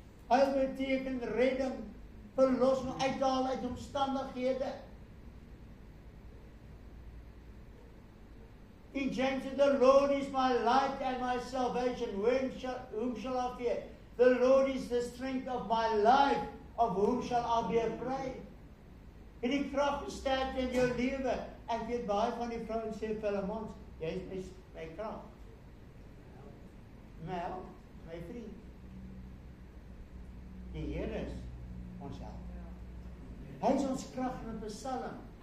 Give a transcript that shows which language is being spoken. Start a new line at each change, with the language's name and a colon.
Afrikaans: Heil beteken redding, verlossing, uithaal uit omstandighede.
English: King James said, the Lord is my light and my salvation. Whom shall I fear? The Lord is the strength of my life. Of whom shall I be afraid?
Afrikaans: En die krag versterk in jou lewe. Ek weet baie van die vrouens sê vir hulle mans, jy is my krag. Nou, my vriend. Die Here is ons help. Hy is ons krag in 'n psalm.